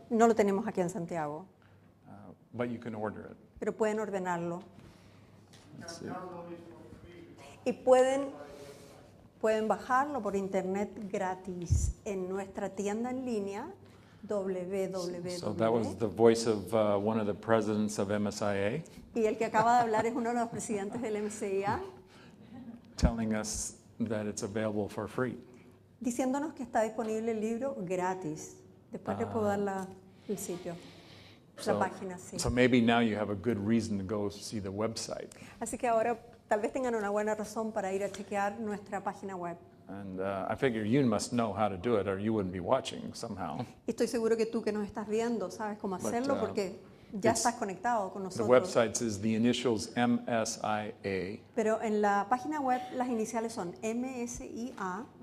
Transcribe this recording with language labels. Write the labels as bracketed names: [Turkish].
[Spanish] No lo tenemos aquí en Santiago, [English] but you can order it. [Spanish] pero pueden ordenarlo. [English] Let's see. [Spanish] Y pueden bajarlo por internet gratis en nuestra tienda en línea [English] So that was the voice of one of the presidents of MSIA [Spanish] Y el que acaba de hablar es uno de los presidentes del MCIA, [English] telling us that it's available for free. [Spanish] diciéndonos que está disponible el libro gratis. Después le puedo dar el sitio, la página, sí. [English] So maybe now you have a good reason to go see the website. [Spanish] Así que ahora tal vez tengan una buena razón para ir a chequear nuestra página web. [English] And I figure you must know how to do it or you wouldn't be watching somehow. [Spanish] Y estoy seguro que tú que nos estás viendo sabes cómo hacerlo porque ya estás conectado con [English] The [Spanish] nosotros. [English] website is the initials MSIA [Spanish] Pero en la página web las iniciales son MSIA.org.